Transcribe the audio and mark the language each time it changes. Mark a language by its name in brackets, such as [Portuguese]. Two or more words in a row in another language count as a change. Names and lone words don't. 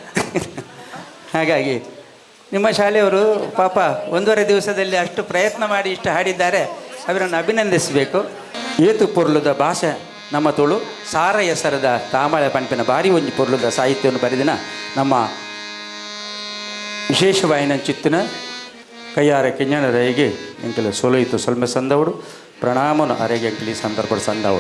[Kannada] ಹಾಗಾಗಿ ನಿಮ್ಮ ಶಾಲೆಯವರು ಪಾಪ 1.5 ದಿವಸದಲ್ಲಿ ಅಷ್ಟು ಪ್ರಯತ್ನ ಮಾಡಿ ಇಷ್ಟು ಹಾಡಿದ್ದಾರೆ, ಅವರನ್ನು ಅಭಿನಂದಿಸಬೇಕು. [Tulu] ಏತು ಪೊರ್ಲುದ ಭಾಷೆ ನಮ್ಮ ತುಳು ಸಾರ ಹೆಸರದ ತಾಮಳೆ ಪಂಪಿನ ಬಾರಿ ಒಂಜಿ ಪೊರ್ಲುದ ಸಾಹಿತ್ಯವನ್ನು ಬರೆದಿನ ನಮ್ಮ ವಿಶೇಷವಾಯಿನ ಚಿತ್ತಿನ ಕೈಯಾರ ಕಿಂಜಣರೈಗೆ ಎಂಕಲು ಸೊಲೋಯಿತು ಸೊಲ್ಮೆ ಸಂದವಡು ಪ್ರಣಾಮನು ಅರೆಗೆ ಎಂಕಲಿ ಸಂದರ್ಭ ಸಂದವಡು.